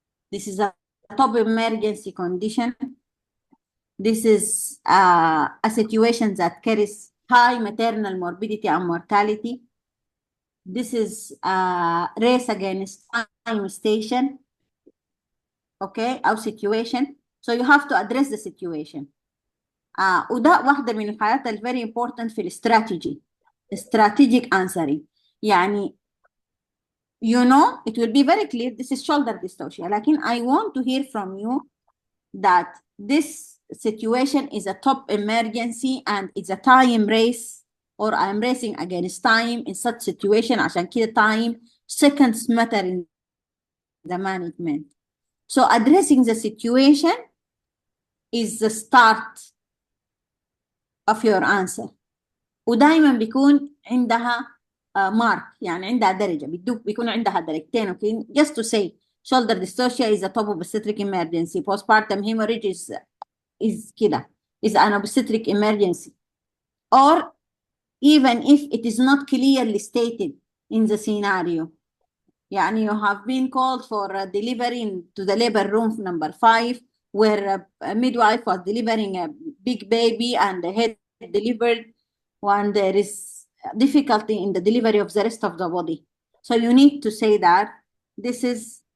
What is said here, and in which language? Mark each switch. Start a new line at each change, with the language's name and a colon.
English: This is a top emergency condition. This is a situation that carries high maternal morbidity and mortality. This is a race against time station, okay, أو situation. So you have to address the situation.
Arabic: وده واحدة من الحاجات ال
English: very important
Arabic: في
English: strategy, strategic answering. يعني you know, it will be very clear, this is shoulder dystocia. لكن I want to hear from you that this situation is a top emergency and it's a time race, or I'm racing against time in such situation.
Arabic: عشان كده
English: time, seconds matter in the management. So addressing the situation is the start of your answer.
Arabic: ودائما بيكون عندها مارك، يعني عندها درجة، بيكون عندها درجتين.
English: Okay, just to say shoulder dystocia is a top obstetric emergency. Postpartum hemorrhage is كده, is an obstetric emergency. Or even if it is not clearly stated in the scenario, يعني you have been called for delivery into the labor room number 5, where a midwife was delivering a big baby and the head delivered, when there is difficulty in the delivery of the rest of the body. So you need to say that this is